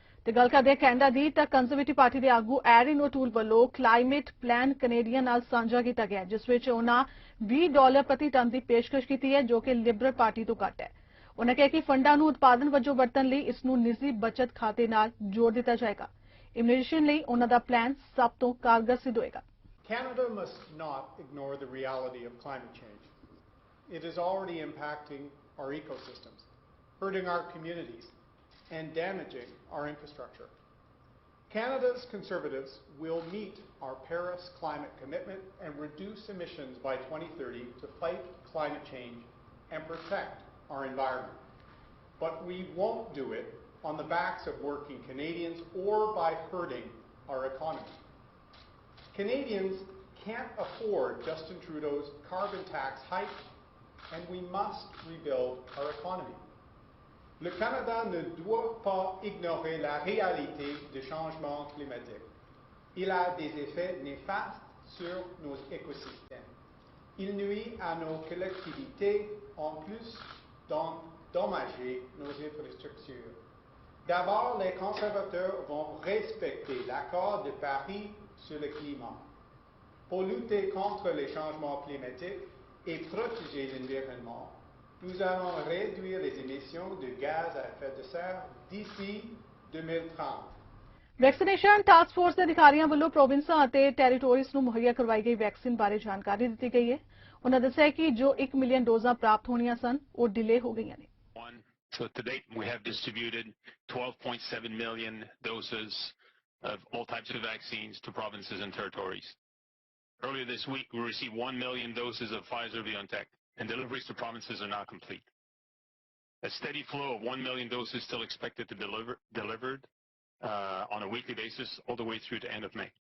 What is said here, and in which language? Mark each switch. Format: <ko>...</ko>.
<pa>ਤੇ ਗੱਲ ਕਰਦੇ ਕੈਨੇਡਾ ਦੀ ਤਾਂ ਕੰਜ਼ਰਵੇਟਿਵ ਪਾਰਟੀ ਦੇ ਆਗੂ ਐਰਿਨ ਓਟੂਲ ਵੱਲੋਂ ਕਲਾਈਮੇਟ ਪਲਾਨ ਕੈਨੇਡੀਅਨ ਨਾਲ ਸਾਂਝਾ ਕੀਤਾ ਗਿਆ, ਜਿਸ ਵਿੱਚ ਉਨ੍ਹਾਂ $20 ਪ੍ਰਤੀ ਟਨ ਦੀ ਪੇਸ਼ਕਸ਼ ਕੀਤੀ ਹੈ, ਜੋ ਕਿ ਲਿਬਰਲ ਪਾਰਟੀ ਤੋਂ ਘੱਟ ਹੈ। ਉਨ੍ਹਾਂ ਕਿਹਾ ਕਿ ਫੰਡਾਂ ਨੂੰ ਉਤਪਾਦਨ ਵਜੋਂ ਵਰਤਣ ਲਈ ਇਸ ਨੂੰ ਨਿੱਜੀ ਬਚਤ ਖਾਤੇ ਨਾਲ ਜੋੜ ਦਿੱਤਾ ਜਾਏਗਾ। ਇਮੀਗ੍ਰੇਸ਼ਨ ਲਈ ਉਨ੍ਹਾਂ ਦਾ ਪਲਾਨ ਸਭ ਤੋਂ ਕਾਰਗਰ ਸਿੱਧ ਹੋਏਗਾ।</pa> <en>Canada must not ignore the reality of climate change. It is already impacting our ecosystems, hurting our communities, and damaging our infrastructure. Canada's Conservatives will meet our Paris climate commitment and reduce emissions by 2030 to fight climate change and protect our environment. But we won't do it on the backs of working Canadians or by hurting our economy. Canadians can't afford Justin Trudeau's carbon tax hike, and we must rebuild our economy.</en> <fr>Le Canada ne doit pas ignorer la réalité du changement climatique. Il a des effets néfastes sur nos écosystèmes. Il nuit à nos collectivités en plus d'endommager nos infrastructures. D'abord, les conservateurs vont respecter l'accord de Paris sur le climat. Pour lutter contre les changements climatiques et protéger l'environnement, nous allons réduire les émissions de gaz à effet de serre d'ici 2030.</fr> <pa>Vaccination task force ਦੇ ਅਧਿਕਾਰੀਆਂ ਵੱਲੋਂ ਪ੍ਰੋਵਿੰਸਾਂ ਅਤੇ ਟੈਰੀਟੋਰੀਜ਼ ਨੂੰ ਮੁਹੱਈਆ ਕਰਵਾਈ ਗਈ vaccine ਬਾਰੇ ਜਾਣਕਾਰੀ ਦਿੱਤੀ ਗਈ ਹੈ। ਉਨ੍ਹਾਂ ਦੱਸਿਆ ਕਿ ਜੋ 1 ਮਿਲੀਅਨ ਡੋਜ਼ਾਂ ਪ੍ਰਾਪਤ ਹੋਣੀਆਂ ਸਨ, ਉਹ ਡਿਲੇ ਹੋ ਗਈਆਂ ਨੇ।</pa> <en>So to date, we have distributed 12.7 million doses of all types of vaccines to provinces and territories. Earlier this week, we received 1 million doses of Pfizer-BioNTech, and deliveries to provinces are now complete. A steady flow of 1 million doses still expected to be delivered on a weekly basis all the way through to end of May.</en>